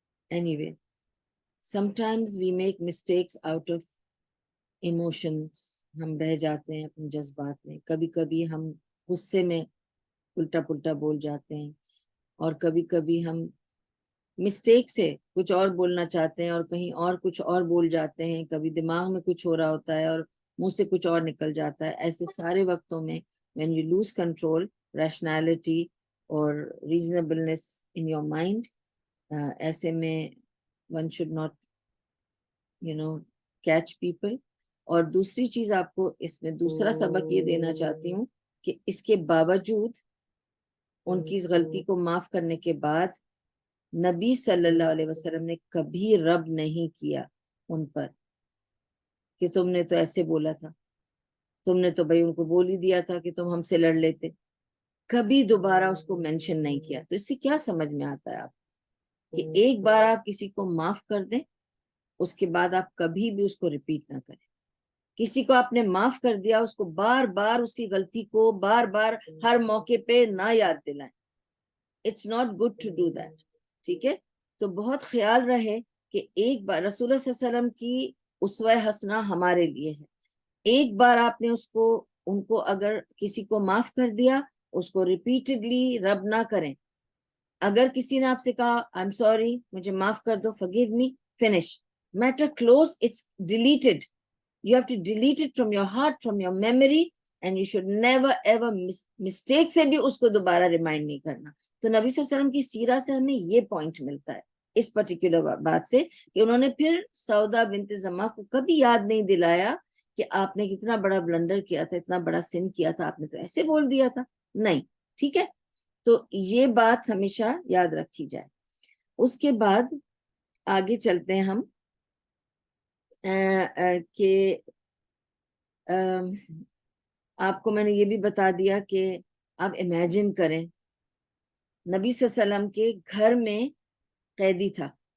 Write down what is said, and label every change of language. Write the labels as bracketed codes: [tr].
[en] Anyway, sometimes we make mistakes out of emotions. [ur] ہم بہہ جاتے ہیں اپنے جذبات میں. کبھی کبھی ہم غصے میں الٹا پلٹا بول جاتے ہیں، اور کبھی کبھی ہم مسٹیک سے کچھ اور بولنا چاہتے ہیں اور کہیں اور کچھ اور بول جاتے ہیں. کبھی دماغ میں کچھ ہو رہا ہوتا ہے اور منہ سے کچھ اور نکل جاتا ہے. ایسے سارے وقتوں میں [en] when you lose control, rationality اور reasonableness in your mind, [ur] ایسے میں [en] one should not catch people. [ur] اور دوسری چیز آپ کو اس میں دوسرا سبق یہ دینا چاہتی ہوں کہ اس کے باوجود ان کی اس غلطی کو معاف کرنے کے بعد نبی صلی اللہ علیہ وسلم نے کبھی رب نہیں کیا ان پر کہ تم نے تو ایسے بولا تھا، تم نے تو بھائی ان کو بول ہی دیا تھا کہ تم ہم سے لڑ لیتے. کبھی دوبارہ اس کو مینشن نہیں کیا. تو اس سے کیا سمجھ میں آتا ہے آپ کہ ایک بار آپ کسی کو معاف کر دیں، اس کے بعد آپ کبھی بھی اس کو ریپیٹ نہ کریں. کسی کو آپ نے معاف کر دیا، اس کو بار بار اس کی غلطی کو بار بار ہر موقع پہ نہ یاد دلائیں. [en] It's not good to do that. [ur] ٹھیک ہے. تو بہت خیال رہے کہ ایک بار رسول اللہ صلی اللہ علیہ وسلم کی اسوہ حسنہ ہمارے لیے ہے. ایک بار آپ نے ان کو اگر کسی کو معاف کر دیا، اس کو ریپیٹڈلی رب نہ کریں. اگر کسی نے آپ سے کہا [en] I am sorry, [ur] مجھے معاف کر دو، [en] forgive me, finish, matter close, it's deleted. You have to delete it from your heart, from your memory, and you should never ever mistake [ur] سے بھی اس کو دوبارہ ریمائنڈ نہیں کرنا. تو نبی صلی اللہ علیہ وسلم کی سیرہ سے ہمیں یہ پوائنٹ ملتا ہے اس پرٹیکولر بات سے کہ انہوں نے پھر سودا بنت زمعہ کو کبھی یاد نہیں دلایا کہ آپ نے کتنا بڑا بلنڈر کیا تھا، اتنا بڑا سن کیا تھا، آپ نے تو ایسے بول دیا تھا. نہیں. ٹھیک ہے. تو یہ بات ہمیشہ یاد رکھی جائے. اس کے بعد آگے چلتے ہیں ہم کہ آپ کو میں نے یہ بھی بتا دیا کہ آپ امیجن کریں نبی صلی اللہ علیہ وسلم کے گھر میں قیدی تھا.